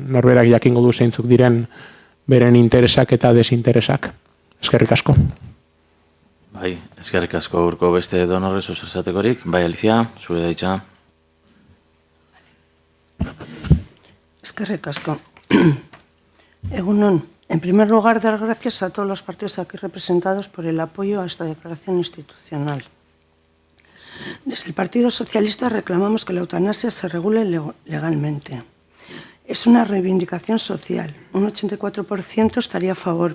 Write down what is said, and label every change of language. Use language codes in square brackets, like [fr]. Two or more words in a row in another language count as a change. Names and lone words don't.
[eu] Norberak jakingo du zeintzuk diren beren interesak eta desinteresak. Eskerrik asko. Bai, eskerrik asko Urko, beste donorre zuzezatekorik. Bai, Alicia, zure daitza. Eskerrik asko. Egunon, [es] en primer lugar, dar gracias a todos los partidos aquí representados por el apoyo a esta declaración institucional. Desde el Partido Socialista reclamamos que la eutanasia se regule legalmente. Es una reivindicación social. Un 84% estaría a favor.